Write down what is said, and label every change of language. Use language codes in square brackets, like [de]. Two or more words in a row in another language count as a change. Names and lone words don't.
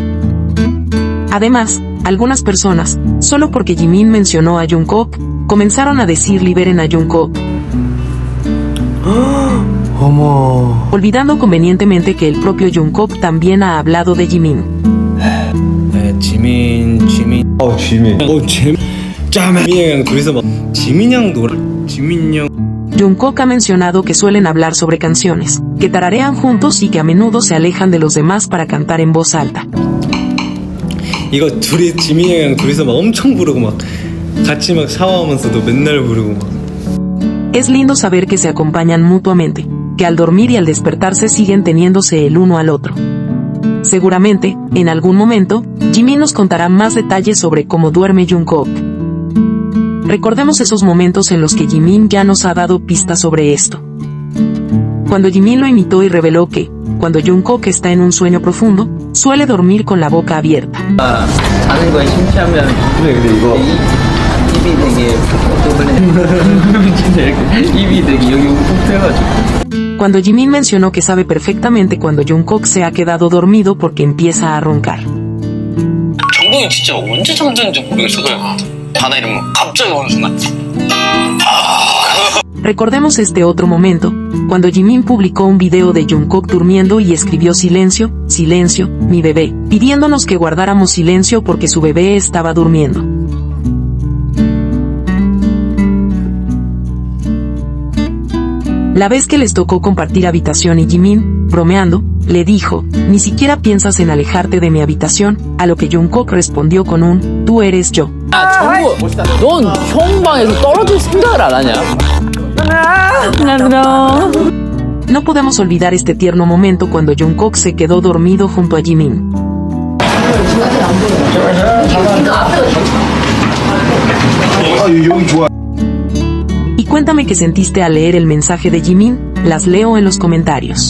[es] Además, algunas personas, solo porque Jimin mencionó a Jungkook, comenzaron a decir liberen a Jungkook, olvidando convenientemente que el propio Jungkook también ha hablado de Jimin. Jungkook ha mencionado que suelen hablar sobre canciones, que tararean juntos y que a menudo se alejan de los demás para cantar en voz alta. [ko] 이거 둘이 지민이 형이랑 둘이서 막 엄청 부르고 막 같이 막 샤워하면서도 맨날 부르고 막. [es] Es lindo saber que se acompañan mutuamente, que al dormir y al despertarse siguen teniéndose el uno al otro. Seguramente, en algún momento, Jimin nos contará más detalles sobre cómo duerme Jungkook. Recordemos esos momentos en los que Jimin ya nos ha dado pistas sobre esto. Cuando Jimin lo imitó y reveló que, cuando Jungkook está en un sueño profundo, suele dormir con la boca abierta. [ko] 자는 거에 심취하면 그래 근데 이거 입이 되게 진짜 이렇게 입이 되게 여기 푹 트여가지고. [es] Cuando Jimin mencionó que sabe perfectamente cuando Jungkook se ha quedado dormido porque empieza a roncar. [ko] 정국이 진짜 언제 잠드는지 모르겠어. 그냥 단어 이름 갑자기 어느 순간 [es] Recordemos este otro momento, cuando Jimin publicó un video de Jungkook durmiendo y escribió silencio, silencio, mi bebé, pidiéndonos que guardáramos silencio porque su bebé estaba durmiendo. La vez que les tocó compartir habitación y Jimin, bromeando, le dijo, ni siquiera piensas en alejarte de mi habitación, a lo que Jungkook respondió con un, tú eres yo. [ko] 정국, 넌 형 방에서 떨어질 생각을 안 하냐? [es] No podemos olvidar este tierno momento cuando Jungkook se quedó dormido junto a Jimin. Y cuéntame qué sentiste al leer el mensaje de Jimin, las leo en los comentarios.